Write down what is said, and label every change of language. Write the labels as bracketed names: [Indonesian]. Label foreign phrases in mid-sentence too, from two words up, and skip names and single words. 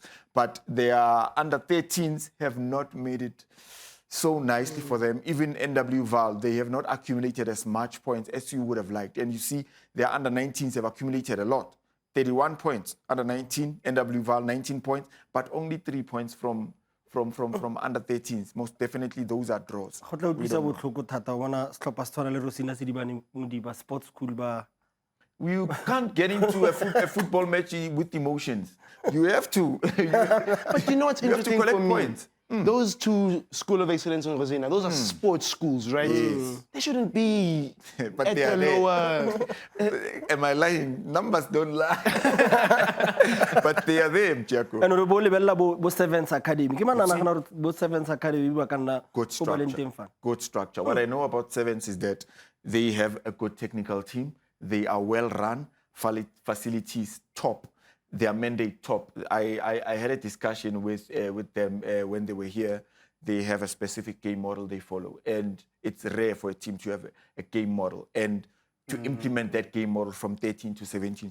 [English] But their under 13s have not made it so nicely for them. Even NW Val, they have not accumulated as much points as you would have liked. And you see their under 19s have accumulated a lot. 31 points under 19, NW Val 19 points, but only 3 points from under 13s. Most definitely those are draws. [Tswana] Go tla utlwisa botlhoko thata go bona setlhopha se tshwana le Rosina se di bane Modiba [English] sports school [Tswana] ba. [English] You can't get into a football match with emotions. You have to. But you know what's You have to interesting collect for me? points. Those two School of Excellence in Rosina, those are sports schools, right? Yes. They shouldn't be But at they are the there. lower. Am I lying? Numbers don't lie. But they are there, Jaco. [Tswana] And re bo lebella bo Sevens Academy. Ke mana nagana gore bo Sevens Academy ba kana [English] Good [Tswana] go ba leng [English] structure. [Tswana] teng fana. [English] Good structure. What I know about Sevens is that they have a good technical team. They are well run. Facilities top. Their mandate top. I had a discussion with them when they were here. They have a specific game model they follow, and it's rare for a team to have a game model and to implement that game model from 13 to 17.